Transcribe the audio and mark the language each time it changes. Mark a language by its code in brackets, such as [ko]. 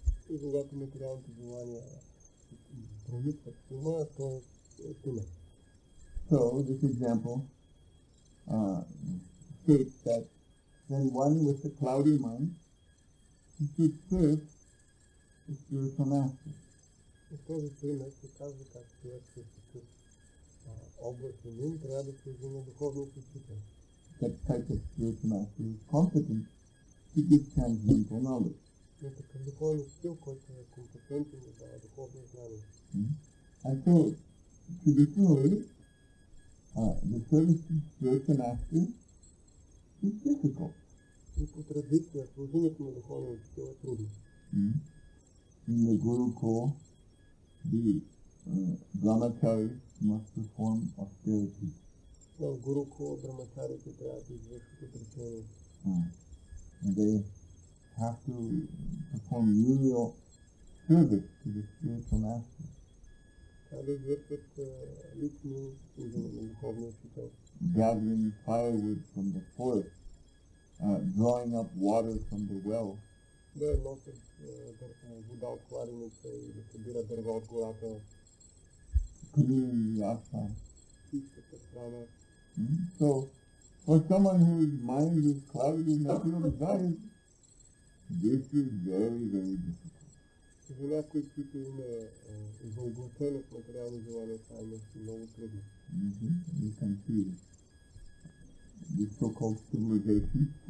[bg] И когато материалните желания проникват в ума, то е тъмен. [en] So this example states that then one with a cloudy mind should serve the spiritual master. [bg] И този пример се казва как човек с такъв облачен ум трябва да служи на духовния учител. [en] That type of spiritual master is competent to give transcendental knowledge. [bg] Но такъв духовен учител, който е компетентен да дава духовно знание. [en] And so, traditionally, the service to spiritual master is difficult. [bg] И по традиция, служението на духовния учител е трудно. [en] In the Guru Corps, the brahmacharis must perform austerity. [bg] В Гуру Corps брахмачарите трябва да извършват отречение. [en] And they have to perform menial service to the spiritual master. [bg] Трябва да извършват лични служения на духовния учител. [en] Gathering firewood from the forest, drawing up water from the well. [bg] Да носят вода от кладенеца и да събира дърва от гората. [en] Cleaning the ashram. [bg] Чистата страна. [en] So, for someone whose mind is clouded with material desires, this is very, very difficult. [bg] За някой, който има заоблачено в материални желания, това е нещо много трудно. [en] You can see this so-called civilization.